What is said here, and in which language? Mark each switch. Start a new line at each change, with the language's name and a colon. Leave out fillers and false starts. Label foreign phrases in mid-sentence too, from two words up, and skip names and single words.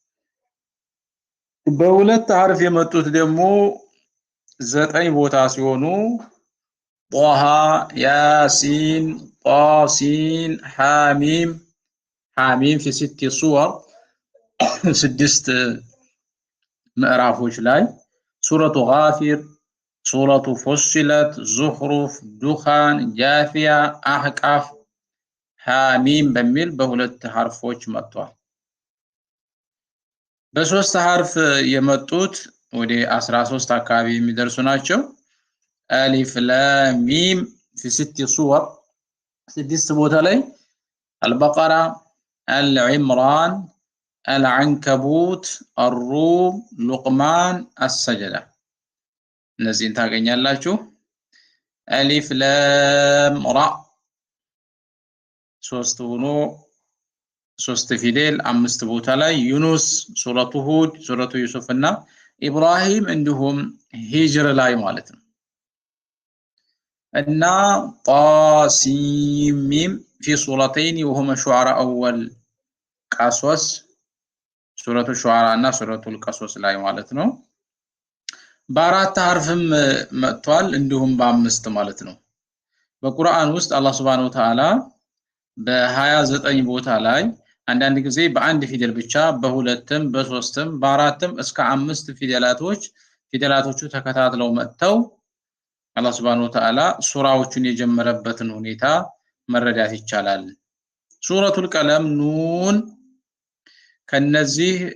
Amharic: በሁለት ሐርፍ የመጡት ደግሞ 9 ቦታ ሲሆኑ ጧሃ፣ ያሲን፣ ጣሲን፣ ሐሚም في 6 ሱወር 6 ምዕራፎች ላይ ሱረቱ ጋፊር፣ ሱረቱ ፉሲለት፣ ዙኽሩፍ፣ ዱኻን፣ ጃፊያ፣ አህቃፍ፣ ሐሚም በሚል በሁለት ሐርፎች መጥቷል። በሶስት ሐርፍ የመጡት ወደ 13 አካባቢ የሚደርሱ ናቸው። አሊፍ ላም ሚም
Arabic: في 6 صور
Amharic: 6 ቦታ ላይ አልበቀራ፣ አልዕምራን፣ አልعنከቡት፣ الروم፣ ሉቅማን፣ አሰጀዳ እነዚህን ታገኛላችሁ። አሊፍ ላም ራ ሶስት ሆኖ ሶስት ፊደል 5 ቦታ ላይ ዩኑስ፣ ሱረቱ ሁድ፣ ሱረቱ ዩሱፍ እና ኢብራሂም እንዲሁም ሂጅር ላይ ማለት ነው። እና ጣሲም ሚም في
Arabic: سورتين وهما شعراء أول قصص
Amharic: ሱረቱ ሹዓራ እና ሱረቱል ቀሶስ ላይ ማለት ነው። በአራት ሐርፍም መጥቷል እንዲሁም በአምስት ማለት ነው። በቁርአን ውስጥ አላህ
Arabic: سبحانه وتعالى
Amharic: በ29 ቦታ ላይ አንዳንድ ጊዜ በአንድ ፊደል ብቻ በሁለትም በሶስትም በአራትም እስከ 5 ፊደላቶቹ ተከታትለው መጥተው አላህ
Arabic: سبحانه وتعالى
Amharic: ሱራዎቹን የጀመረበትን ሁኔታ መረዳት ይቻላል። ሱረቱል ቀለም ኑን ከነዚህ